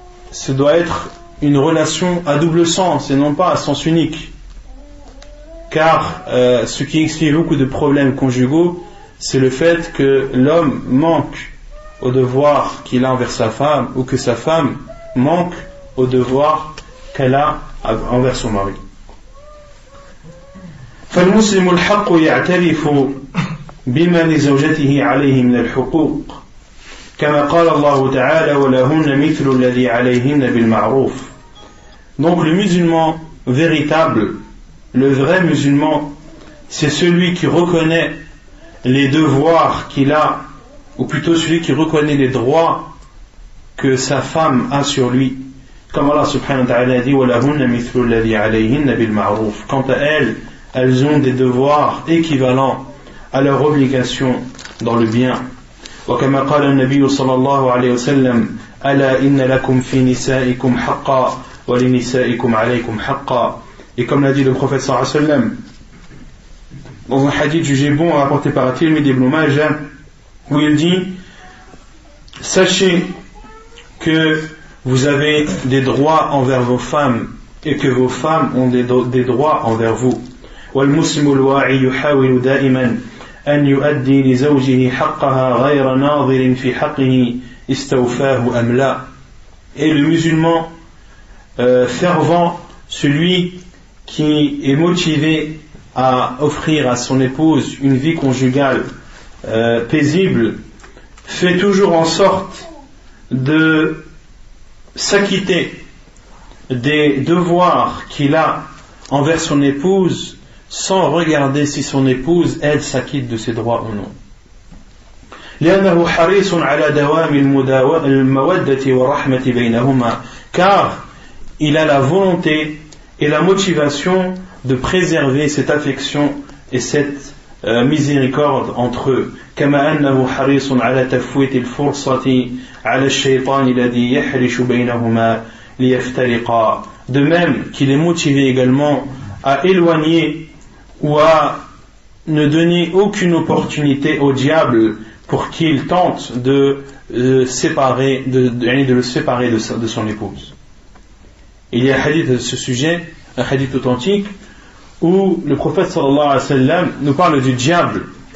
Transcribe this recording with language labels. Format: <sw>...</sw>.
<fr>Ce doit être une relation à double sens et non pas à sens unique, car ce qui explique beaucoup de problèmes conjugaux, c'est le fait que l'homme manque au devoir qu'il a envers sa femme ou que sa femme manque au devoir qu'elle a envers son mari.</fr> <ar>فالمسلم الحق يعترف بما لزوجته عليه من الحقوق كما قال الله تعالى ولهن مثل الذي عليهن بالمعروف.</ar> <fr>Donc le musulman véritable, le vrai musulman, c'est celui qui reconnaît les devoirs qu'il a, ou plutôt celui qui reconnaît les droits que sa femme a sur lui. Comme Allah subhanahu wa ta'ala dit</fr> <ar>وَلَهُنَّ مِثْلُ الَّذِي عَلَيْهِنَّ بِالْمَعْرُوفِ.</ar> <fr>Quant à elles ont des devoirs équivalents à leur obligation dans le bien.</fr> <ar>وكما قال النبي صلى الله عليه وسلم ألا إن لكم في نسائكم حقا ولنسائكم عليكم حقا.</ar> <fr>Et comme l'a dit le prophète sallallahu alayhi wa sallam dans un hadith jugé bon rapporté par At-Tirmidhi ibn Majah, où il dit sachez que vous avez des droits envers vos femmes et que vos femmes ont des droits envers vous.</fr> <ar>والمسلم الواعي يحاول دائما أن يؤدي لزوجه حقها غير ناظر في حقه استوفاه أم لا.</ar> <fr>Et le musulman fervent, celui qui est motivé à offrir à son épouse une vie conjugale paisible, fait toujours en sorte de s'acquitter des devoirs qu'il a envers son épouse sans regarder si son épouse, elle, s'acquitte de ses droits ou non.</fr> <ar>لأنه حريص على دوام المودة والرحمة بينهما,</ar> <fr>car il a la volonté et la motivation de préserver cette affection et cette miséricorde entre eux.</fr> <ar>كما أنه حريص على تفويت الفرصة على الشيطان الذي يحرش بينهما ليفترقا.</ar> <fr>De même qu'il est motivé également à éloigner ou à ne donner aucune opportunité au diable pour qu'il tente de le séparer de son épouse. Il y a un hadith à ce sujet, un hadith authentique, où le prophète sallallahu alayhi wa sallam nous parle du diable.</fr>